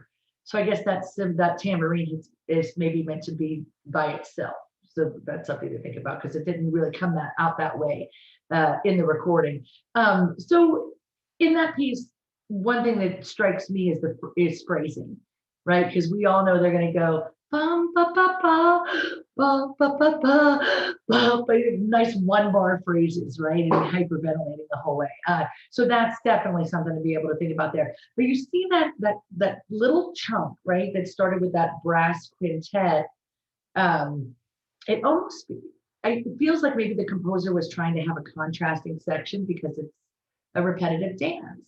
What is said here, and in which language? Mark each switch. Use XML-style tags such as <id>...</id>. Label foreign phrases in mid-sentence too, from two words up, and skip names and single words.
<en>So I guess that tambourine is maybe meant to be by itself. So that's something to think about, because it didn't really come out that way in the recording. So in that piece, one thing that strikes me is phrasing, right? Because we all know they're going to go bum ba ba ba ba ba ba ba ba, nice 1-bar phrases, right? And hyperventilating the whole way. So that's definitely something to be able to think about there. But you see that little chunk, right? That started with that brass quintet. It feels like maybe the composer was trying to have a contrasting section because it's a repetitive dance.</en>